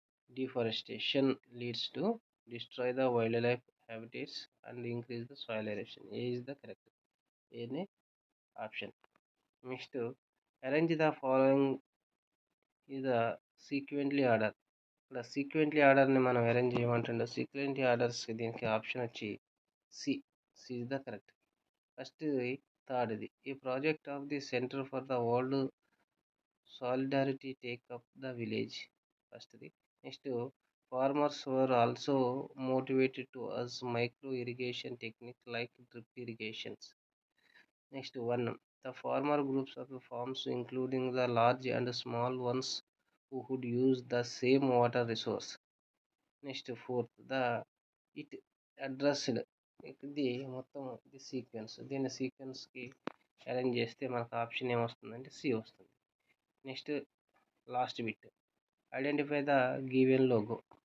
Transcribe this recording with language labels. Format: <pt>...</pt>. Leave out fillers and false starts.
<en>Deforestation leads to destroy the wildlife habitats and increase the soil erosion. A is the correct. A option. Next, arrange the following is the sequentially order.</en> <te>ఇక్కడ సీక్వెంట్లీ ఆర్డర్ని మనం arrange చేయమంటుండే. సీక్వెంట్లీ orders దీనికి option వచ్చి</te> <en>C is the correct. First, థర్డ్ది, ఈ project of the centre for the world solidarity take up the village.</en> <te>ఫస్ట్ది.</te> <en>Next, farmers were also motivated to use micro irrigation technique like drip irrigations. Next one, the farmer groups of the farms including the large and small ones who would use the same water resource. Next fourth, it addressed.</en> <te>ఇది మొత్తం ఇది sequence. దీని సీక్వెన్స్కి arrange చేస్తే మనకు option ఏమొస్తుందంటే C వస్తుంది.</te> <en>Next, last bit, identify the given logo.</en>